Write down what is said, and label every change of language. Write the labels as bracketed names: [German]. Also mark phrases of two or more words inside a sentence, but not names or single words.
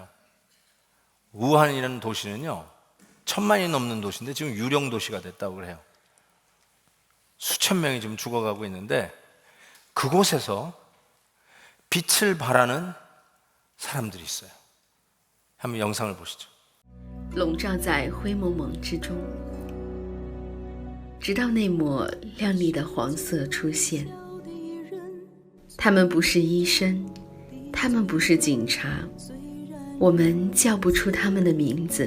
[Korean] 우한이라는 도시는요, 1000만이 넘는 도시인데 지금 유령 도시가 됐다고 그래요. 수천 명이 지금 죽어가고 있는데 그곳에서 빛을 발하는 사람들이 있어요. 한번 영상을 보시죠. [Chinese] 笼罩在灰蒙蒙之中，直到那抹亮丽的黄色出现。他们不是医生， 他们不是警察，我们叫不出他们的名字。